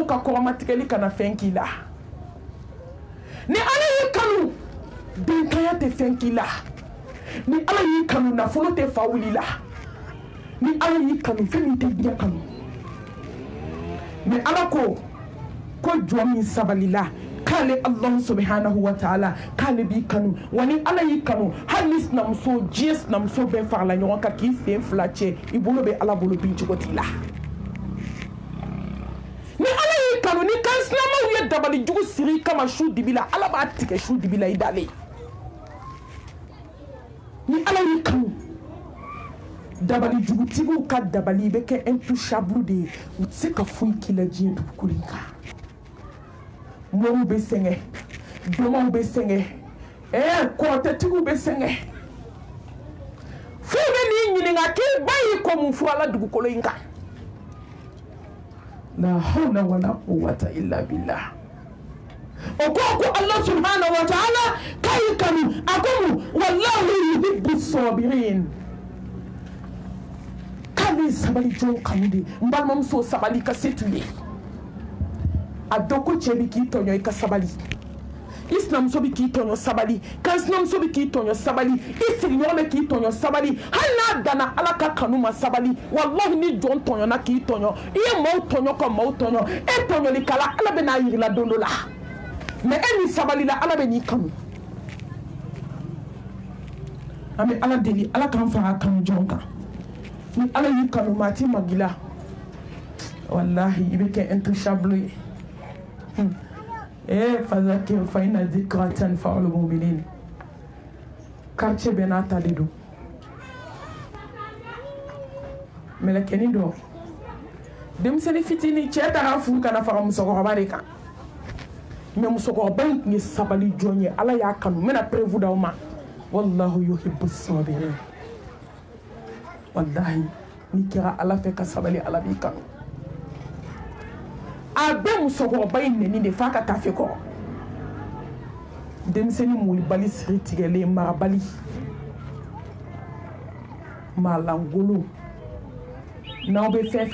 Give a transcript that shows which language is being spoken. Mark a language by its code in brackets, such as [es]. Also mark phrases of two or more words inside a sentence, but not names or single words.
[bm] ka kɔrɔmatigɛli kana fɛn k'i la ni ala y'i kanu denkanya tɛ fɛn k'i la ni ala y'i kanu nafolo tɛ fa wuli la ni ala y'i kanu fɛn min tɛ diɲɛ kanu mais ala ko jɔn min sabalila k'ale [ar] الله سبحانه وتعالى [bm] k'ale b'i kanu wa ni ala y'i kanu hali ni sinamuso diɲɛ sinamuso bɛɛ farala ɲɔgɔn kan k'i sen fila cɛ i bolo bɛ ala bolo bin cogo t'i la ni ala y'i kanu ni kan sinamaw ye dabali jugu siri kama su dibi la ala b'a tigɛ su dibi la i dalen ni ala y'i kanu dabali jugutigiw ka dabali bɛ kɛ intouchable de ye u tɛ se ka foyi k'i la diɲɛ dugukolo in kan mɔriw bɛ sɛgɛn dɔmaw bɛ sɛgɛn kɔrɔtɛtigiw bɛ sɛgɛn f'u bɛ n'i ɲininka k'i ba y'i kɔ mun fɔ ala dugukolo in kan [ar] لا حول ولا قوة إلا بالله [bm] o ko [ar] الله سبحانه وتعالى [bm] k'a y'i kanu a ko mun [ar] والله يحب الصابرين [bm] k'ale sabali jɔn kanu de n balimamuso sabali ka se t'u ye a dɔn ko cɛ bɛ k'i tɔɲɔ i ka sabali i sinamuso bɛ k'i tɔɲɔ sabali kan sinamuso bɛ k'i tɔɲɔ sabali i sigiɲɔgɔn bɛ k'i tɔɲɔ sabali hali n'a danna ala ka kanu ma sabali wallahi ni jɔn tɔɲɔna k'i tɔɲɔ i ye maaw tɔɲɔ ka maaw tɔɲɔ e tɔɲɔlikala ala bɛ n'a yirila don dɔ la mais e min sabalila ala bɛ n'i kanu an bɛ ala deli ala k'an fara kanu jɔn kan ni ala y'i kanu maa t'i magila wallahi i bɛ kɛ intouchable ye [ar] فذكر فإن الذكرى تنفع المؤمنين [bm] quartier bɛɛ n'a ta de don mɛlɛkɛnin dɔ denmisɛnnin fitinin cɛ taara furu kana fara musokɔrɔba de kan mais musokɔrɔba in tun ye sabali jɔn ye ala y'a kanu n bɛna preuve d'aw ma [ar] والله يحب الصابرين [bm] wallahi n'i kɛra ala fɛ ka sabali ala b'i kanu a bɛ musokɔrɔba in nɛni de f'a ka taa fɛ kɔrɔ denmisɛnnin molibali siri tigɛlen marabali malangolo n'aw bɛ fɛn